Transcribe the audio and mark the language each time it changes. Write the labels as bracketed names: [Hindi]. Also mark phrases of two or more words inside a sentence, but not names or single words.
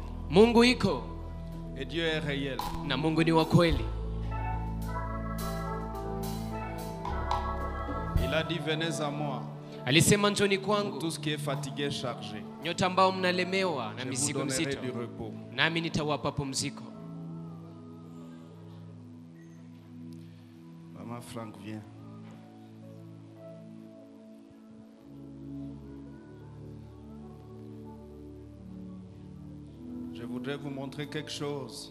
[Swahili] Mungu iko [French] Et Dieu est réel. [Swahili] na Mungu ni wa kweli. [French] Il a dit, venez à moi, [Swahili] Alisema njoni kwangu [French] tout ce qui est fatigué, chargé. [Swahili] nyote ambao mnalemewa na [French] Je vous [Swahili] mizigo [French] donnerai [Swahili] mizito, [French] du repos. [Swahili] nami nitawapa pumziko. [French] Maman Franck, viens. Je voudrais vous montrer quelque chose.